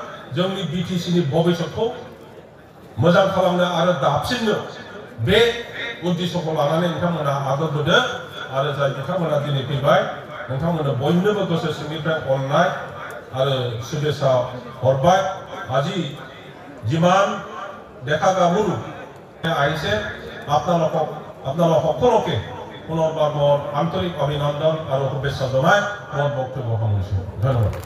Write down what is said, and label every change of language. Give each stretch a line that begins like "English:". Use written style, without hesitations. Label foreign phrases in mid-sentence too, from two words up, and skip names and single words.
Bodo: जोंनि बिटिसिनि भबिष्यतखौ मोजां खालामनो आरो दाबसिननो बे उद्देश्यखौ लानानै नोंथांमोना आदर होदो आरो जाय बिथांमोना दिनै फैबाय नोंथांमोननो बयनोबो गोसो सिंनिफ्राय अननाय आरो शुभेच्छा हरबाय
Assamese: আজি যিমান দেখা গাভৰু আহিছে আপোনালোক সকলোকে পুনৰবাৰ মোৰ আন্তৰিক অভিনন্দন আৰু শুভেচ্ছা জনাই মোৰ বক্তব্য সামৰিছোঁ। ধন্যবাদ।